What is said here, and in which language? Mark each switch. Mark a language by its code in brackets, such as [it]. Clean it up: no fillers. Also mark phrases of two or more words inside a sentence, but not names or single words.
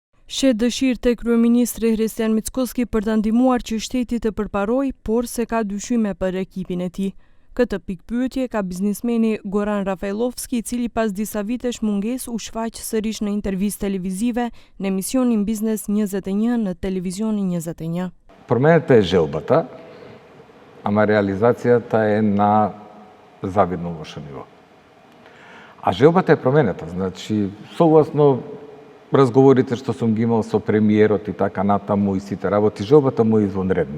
[sq] Shet dëshirë te kryeministri Hristijan Mickoski për ta ndihmuar që shteti të përparojë, por se ka dyshyme për ekipin e tij. Këtë pikpyetje ka biznesmeni Goran Rafailovski, I cili pas disa vitesh mungesë u shfaq sërish në intervistë televizive në emisionin Biznes 21 në televizionin 21. [mk] Промената е желбата, ама реализацијата е на завидно лошо ниво. А желбата е промената, значи согласно разговорите што сум ги имал со премиерот и така натаму и сите работи, желбата му е извонредна.